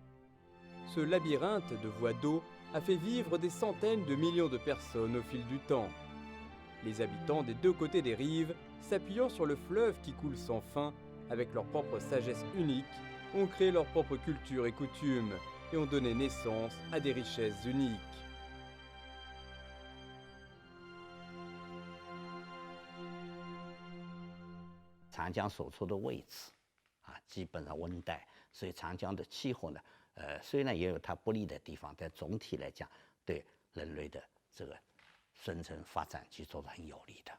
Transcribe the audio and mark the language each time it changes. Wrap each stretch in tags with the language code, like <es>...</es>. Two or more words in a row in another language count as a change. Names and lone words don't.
<fr>Ce labyrinthe de voies d'eau a fait vivre des centaines de millions de personnes au fil du temps. Les habitants des deux côtés des rives, s'appuyant sur le fleuve qui coule sans fin, avec leur propre sagesse unique, ont créé leur propre culture et coutumes et ont donné naissance à des richesses uniques.</fr> <zh>长江所处的位置，基本上温带，所以长江的气候呢，虽然也有它不利的地方，但总体来讲，对人类的这个生存发展去做得很有利的。</zh>